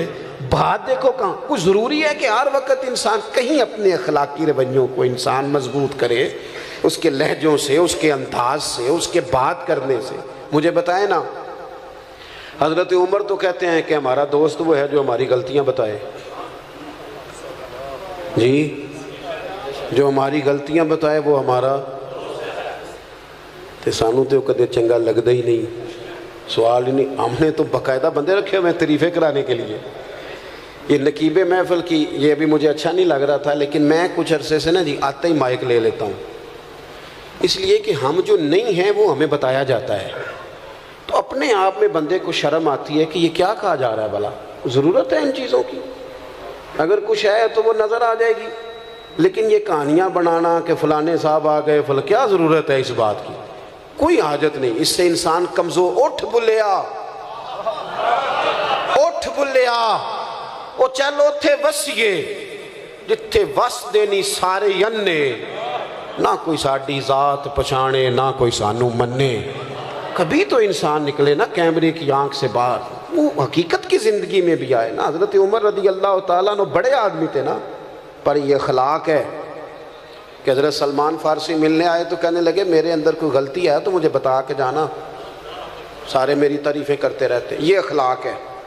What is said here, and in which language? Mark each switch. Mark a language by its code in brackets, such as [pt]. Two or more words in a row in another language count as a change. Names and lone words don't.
[ur] بات دیکھو کہاں، کچھ ضروری ہے کہ ہر وقت انسان کہیں اپنے اخلاقی رویوں کو انسان مضبوط کرے، اس کے لہجوں سے، اس کے انداز سے، اس کے بات کرنے سے۔ مجھے بتائیں نا، حضرت عمر تو کہتے ہیں کہ ہمارا دوست وہ ہے جو ہماری غلطیاں بتائے، جی جو ہماری غلطیاں بتائے وہ ہمارا، [pa] تے سانو تو کدے چنگا لگتا ہی نہیں، سوال ہی نہیں۔ [ur] ہم نے تو باقاعدہ بندے رکھے ہوئے ہیں تعریفیں کرانے کے لیے۔ یہ نقیب محفل کی یہ بھی مجھے اچھا نہیں لگ رہا تھا، لیکن میں کچھ عرصے سے نا جی آتے ہی مائک لے لیتا ہوں، اس لیے کہ ہم جو نہیں ہیں وہ ہمیں بتایا جاتا ہے، تو اپنے آپ میں بندے کو شرم آتی ہے کہ یہ کیا کہا جا رہا ہے، بھلا ضرورت ہے ان چیزوں کی، اگر کچھ ہے تو وہ نظر آ جائے گی، لیکن یہ کہانیاں بنانا کہ فلانے صاحب آ گئے کیا ضرورت ہے اس بات کی، کوئی حاجت نہیں، اس سے انسان کمزور۔ [pa] اٹھ بلیا، اٹھ بلیا، او چلو تھے وسیے جتھے وس دینی سارے ینے، نہ کوئی ساڑی ذات پچھانے نہ کوئی سانو منے۔ [ur] کبھی تو انسان نکلے نا کیمرے کی آنکھ سے باہر، وہ حقیقت کی زندگی میں بھی آئے نا۔ حضرت عمر رضی اللہ تعالیٰ عنہ بڑے آدمی تھے نا، پر یہ اخلاق ہے کہ حضرت سلمان فارسی ملنے آئے تو کہنے لگے میرے اندر کوئی غلطی ہے تو مجھے بتا کے جانا، سارے میری تعریفیں کرتے رہتے، یہ اخلاق ہے۔